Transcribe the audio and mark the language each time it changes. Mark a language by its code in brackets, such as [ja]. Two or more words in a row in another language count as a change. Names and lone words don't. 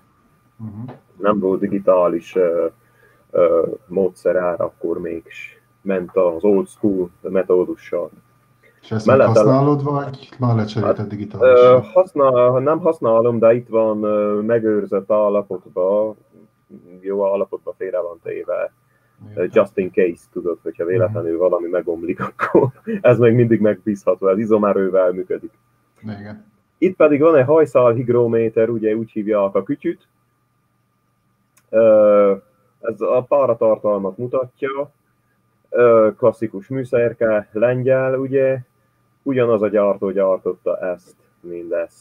[hu] Nem volt digitális módszer akkor még ment az old school metódussal. És ezt még használod, vagy már lecserélted digitális? Nem használom, de itt van megőrzött állapotban, jó állapotban félre van téve. [en] Just in case, [hu] tudod, hogyha véletlenül valami megomlik, akkor ez még mindig megbízható, ez izomerővel működik. Igen. Itt pedig van egy hajszál higrométer, ugye úgy hívják a kütyüt. Ez a páratartalmat mutatja, klasszikus műszerke, lengyel, ugye, ugyanaz a gyártó gyártotta ezt, mindezt.